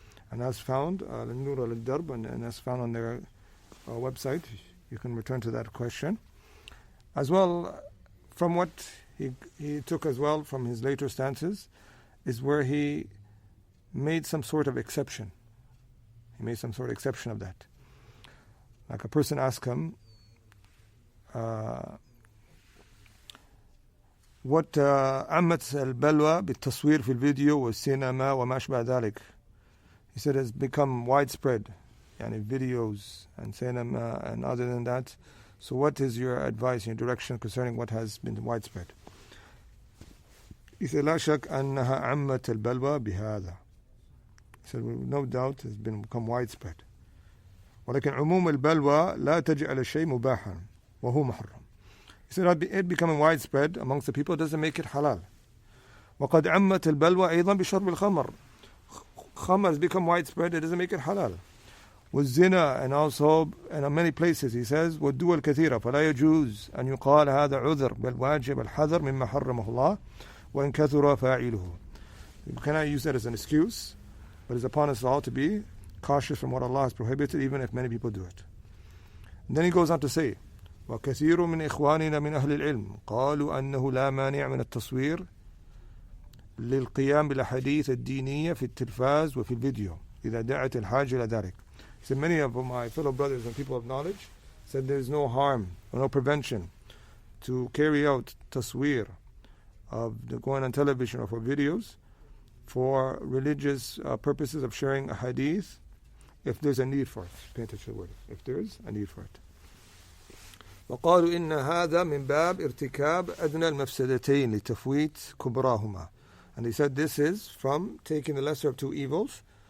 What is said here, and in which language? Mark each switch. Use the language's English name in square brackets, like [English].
[English] And that's found Nur al-Darb, and that's found on their website. You can return to that question. As well, from what he took as well from his later stances, is where he made some sort of exception. He made some sort of exception of that. Like a person asked him, what [Arabic] عمت البلوى بالتصوير في الفيديو والسينما وما أشبه ذلك. [English] He said it's become widespread, videos and cinema and other than that. So what is your advice, your direction concerning what has been widespread? He said [Arabic] لا شك أنها عمت البلوى بهذا. [English] He said no doubt it's become widespread. [Arabic] ولكن عموم البلوى لا تجعل الشيء مباحا وهو محرم. [English] He said it becoming widespread amongst the people doesn't make it halal. [Arabic] وقد عمت البلوى أيضا بشرب الخمر. [English] Khamr has become widespread, it doesn't make it halal. [Arabic] والزنا, [English] and also in many places he says [Arabic] والدول كثيرة فلا يجوز أن يقال هذا عذر بل واجب الحذر مما حرمه الله وإن كثر فاعله. [English] You cannot use that as an excuse, but it's upon us all to be cautious from what Allah has prohibited, even if many people do it. And then he goes on to say, [Arabic] وكثير من إخواننا من أهل العلم قالوا أنه لا مانع من التصوير للقيام بالأحاديث الدينية في التلفاز وفي الفيديو إذا دعت الحاجة إلى ذلك. [English] So many of my fellow brothers and people of knowledge said there is no harm or no prevention to carry out tasweer of going on television or for videos for religious purposes of sharing a hadith if there's a need for it. Pay attention to the word. If there is a need for it. [Arabic] وقالوا إن هذا من باب ارتكاب أدنى المفسدتين لتفويت كبراهما. [English] And he said this is from taking the lesser of two evils.